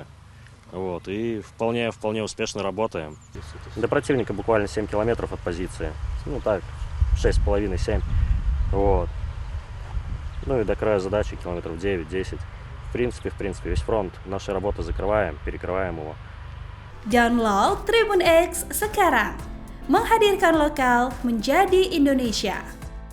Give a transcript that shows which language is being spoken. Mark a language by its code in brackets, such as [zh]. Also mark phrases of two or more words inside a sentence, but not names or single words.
[ru] Вот, и вполне успешно работаем. До противника буквально 7 километров от позиции. Ну так, 6,5-7. Вот. Ну и до края задачи километров 9-10. В принципе, весь фронт нашей работы закрываем, перекрываем его. [id] Download Tribun X sekarang. Menghadirkan lokal menjadi Indonesia.